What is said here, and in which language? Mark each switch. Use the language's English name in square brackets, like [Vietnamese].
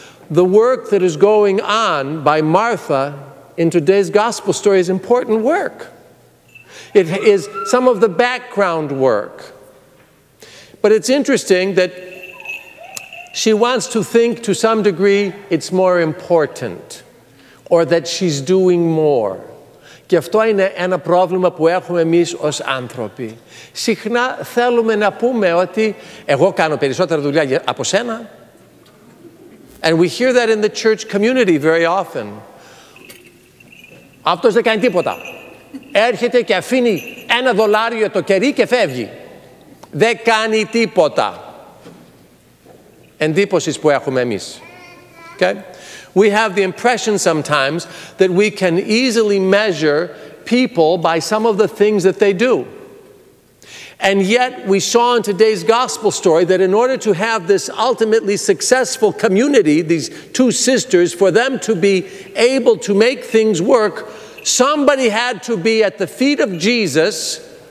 [English] The work that is going on by Martha in today's gospel story is important work. It is some of the background work. But it's interesting that she wants to think to some degree it's more important, or that she's doing more. [Greek] Και αυτό είναι ένα πρόβλημα που έχουμε εμείς ως άνθρωποι. Συχνά θέλουμε να πούμε ότι εγώ κάνω περισσότερα δουλειά από σένα. [English] And we hear that in the church community very often. [Greek] Αυτός δεν κάνει τίποτα. Έρχεται και αφήνει $1 το κερί και φεύγει. Δεν κάνει τίποτα. Εντύπωσης που έχουμε εμείς. [English] Okay? We have the impression sometimes that we can easily measure people by some of the things that they do. And yet we saw in today's gospel story that in order to have this ultimately successful community, these two sisters, for them to be able to make things work, somebody had to be at the feet of Jesus.